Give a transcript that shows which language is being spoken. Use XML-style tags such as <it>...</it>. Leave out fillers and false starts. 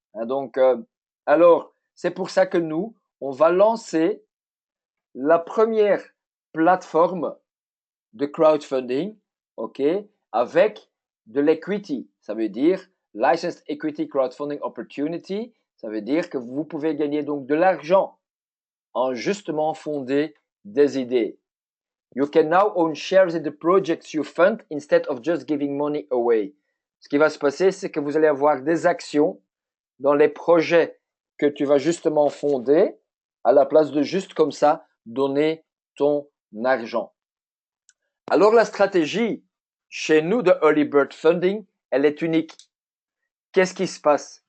<fr>Donc, alors, c'est pour ça que nous, on va lancer la première plateforme de crowdfunding, ok, avec de l'equity. Ça veut dire Licensed Equity Crowdfunding Opportunity. Ça veut dire que vous pouvez gagner donc de l'argent en justement fonder des idées.</fr> <en>You can now own shares in the projects you fund instead of just giving money away.</en> <fr>Ce qui va se passer, c'est que vous allez avoir des actions dans les projets que tu vas justement fonder à la place de juste comme ça donner ton argent. Alors la stratégie chez nous de Early Bird Funding, elle est unique. Qu'est-ce qui se passe?</fr>